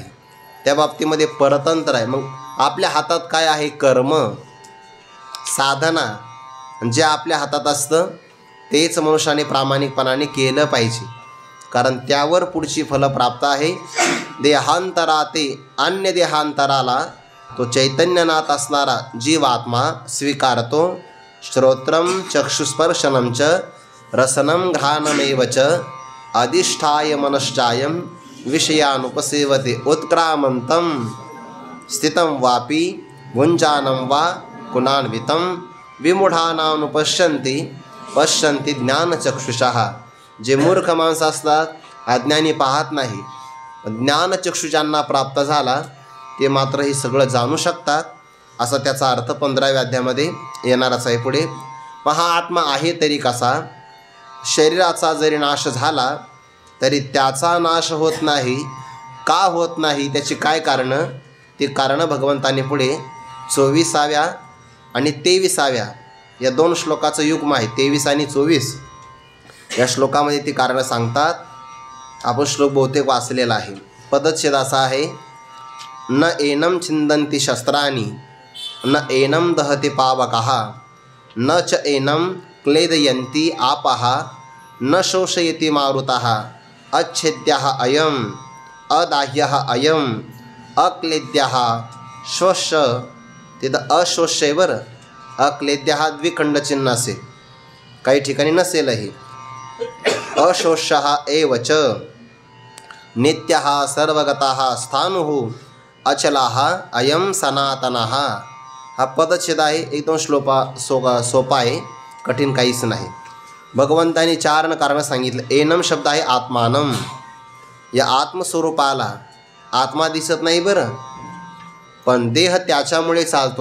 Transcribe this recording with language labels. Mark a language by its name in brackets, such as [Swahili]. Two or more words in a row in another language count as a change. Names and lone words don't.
[Marathi] त्या बाबतीमध्ये परतंत्र आहे. मग आपल्या हातात काय आहे, कर्म साधना. जे आपल्या हातात असतं तेच मनुष्याने प्रामाणिकपणाने केलं पाहिजे, कारण त्यावर पुढची फलं प्राप्त आहे. देहांतरा ते अन्य देहांतराला तो चैतन्यनाथ असणारा जीवात्मा स्वीकारतो. [Sanskrit] श्रोत्रम चक्षुस्पर्शनम च रसनम घ्राणमेव च अधिष्ठाय मनश्चायम विषयानुपसेवते. उत्क्रामंतम स्थितं वापी भुंजानं वा कुणान्वितं विमूढानानुपश्यन्ति पश्यन्ति ज्ञानचक्षुषः. [Marathi] जे मूर्ख माणसं असतात, अज्ञानी पाहत नाही, ज्ञानचक्षु ज्यांना प्राप्त झाला ते मात्र हे सगळं जाणू शकतात. असा त्याचा अर्थ 15व्या अध्यायामध्ये येणारच आहे पुढे. मग हा आत्मा आहे तरी कसा. शरीराचा जरी नाश झाला तरी त्याचा नाश होत नाही. का होत नाही, त्याची काय कारणं, ती कारणं भगवंताने पुढे 24व्या आणि 23व्या या 2 श्लोकाचं युग्म आहे. 23 आणि 24 या श्लोकामध्ये ती कारणं सांगतात. आपण श्लोक बहुतेक वाचलेला आहे. पदच्छेद असा आहे, [Sanskrit] न एनम छिंदन्ति शस्त्राणि न एनम दहति पावकः न च एनम क्लेदयन्ति आपः न शोषयति मारुतः अच्छेद्यः अयम अदाह्यः अयम अक्लेद्यः श्वश. [Marathi] तिथं अश्वश्य बरं, अक्लेद्यः द्विखंडचिन्ह असेल, काही ठिकाणी नसेलही. [Sanskrit] अशोष्यः एव च नित्यः सर्वगतः स्थाणुः अचलाः अयम सनातनः. [Marathi] हा पदच्छेद आहे. एकदम सोपा आहे, कठीण काहीच नाही. भगवंतांनी 4 कारणं सांगितलं. एनम शब्द आहे आत्मानम. या आत्मस्वरूपाला आत्मा दिसत नाही बरं, पण देह त्याच्यामुळे चालतो.